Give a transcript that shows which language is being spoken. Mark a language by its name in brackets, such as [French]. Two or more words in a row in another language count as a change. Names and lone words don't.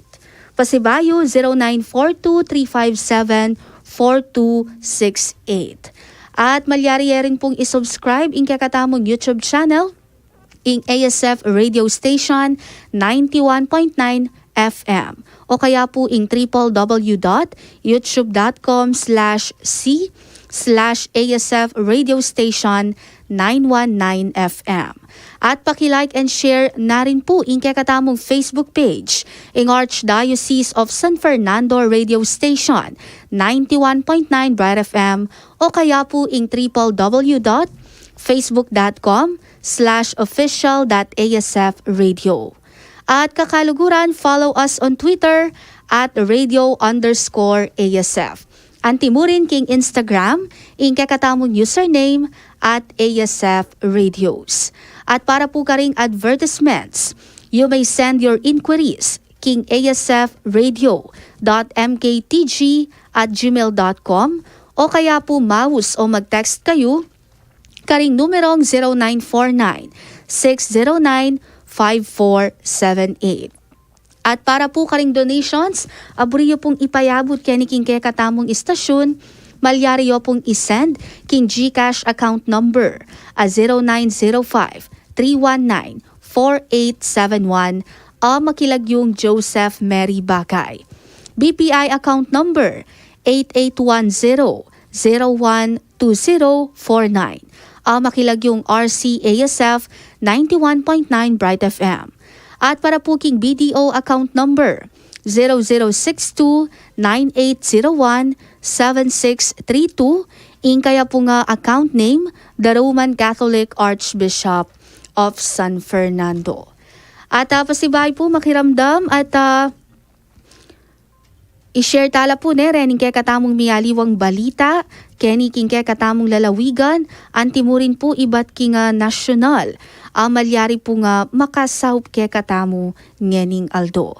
[Pampanga] Pasibayo 0942-357-4268. At malyari rin pong isubscribe ing kakatamong [English] YouTube channel [Pampanga] ing ASF Radio Station 91.9 FM o kaya po ing www.youtube.com/c/ASF Radio Station 919 FM. At paki-like [English] and share [Pampanga] na rin po ing kakatamong [English] Facebook page [Pampanga] ing Archdiocese of San Fernando Radio Station 91.9 Bright FM o kaya po ing www.facebook.com/official.asfradio. At kakaluguran, [English] follow us on Twitter at radio_ASF. [Pampanga] Antimurin king Instagram, ing kakatamong username at ASF Radios. At para po karing advertisements, [English] you may send your inquiries [Pampanga] king asf.radio.mktg@gmail.com o kaya po mouse o mag-text kayo karing numerong 0949-609-5478. At para po karing donations, aburiyo pong ipayabot kay king katamong istasyon, malyari yo pong isend king GCash [English] account number [Pampanga] a 0905-319-4871 makilagyong Joseph Mary Bacay. BPI [English] account number [Pampanga] 8810-012049 makilagyong RCASF 91.9 Bright FM. At para po king BDO [English] account number [Pampanga] 0062-9801-7632 ing kaya po nga [English] account name [Pampanga] the Roman Catholic Archbishop of San Fernando. At pasibay po makiramdam at i-share tala po rening kaya katamong miyaliwang balita, keni king kaya katamong lalawigan, antimurin po iba't king nasyonal. Malyari po nga makasahop kaya katamo ngening Aldo.